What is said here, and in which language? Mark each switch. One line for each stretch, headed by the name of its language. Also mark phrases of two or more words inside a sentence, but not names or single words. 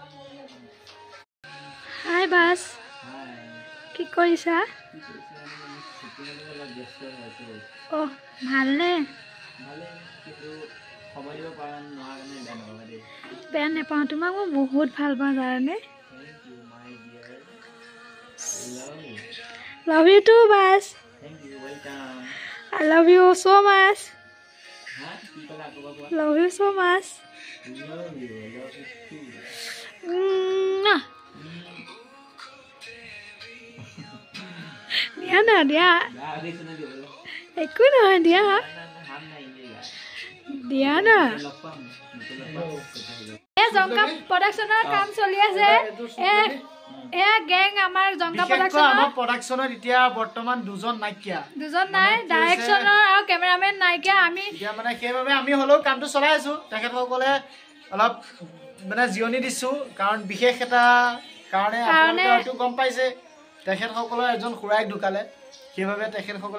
Assamese: হাই বাছ কি কৰিছা অ' ভালনে বেয়া নাপাওঁ তোমাক মই বহুত ভাল পাওঁ জানানে
English: Love you too, Bas. Thank you, welcome. I love you so much. Love you so much. Love you too. Dia dia. Ekku na dia. Dia na.
Assamese: Jongka production-er কাম চলি আছে এ গ্যাং আমাৰ জংকা প্ৰডাকচনৰ এতিয়া বৰ্তমান দুজন নাই ডাইৰেকচনৰ আৰু কেমেৰামেন নাইকিয়া আমি এতিয়া মানে সেইভাবে আমি হলেও কামটো চলাই আছো তেখেতসকলে অলপ মানে জিৰণি দিছো কাৰণ বিশেষ এটা কাৰণে আপোনালোকে গম পাইছে তেখেতসকলৰ এজন খুৰাইক ঢুকালে সেইভাবে তেখেতসকলে